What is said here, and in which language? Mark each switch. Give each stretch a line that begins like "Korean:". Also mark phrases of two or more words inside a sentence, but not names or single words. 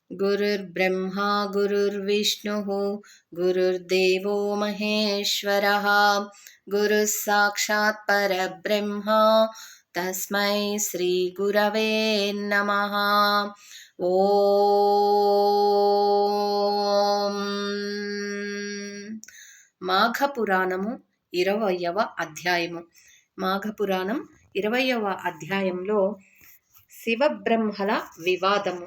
Sanskrit: गुरुर्ब्रह्मा गुरुर्विष्णुः गुरुर्देवो महेश्वरः गुरुः साक्षात् परब्रह्म तस्मै श्रीगुरवे नमः।
Telugu: ఓం మాఘపురాణము 20వ అధ్యాయము. మాఘపురాణం 20వ అధ్యాయంలో శివబ్రహ్మల వివాదము.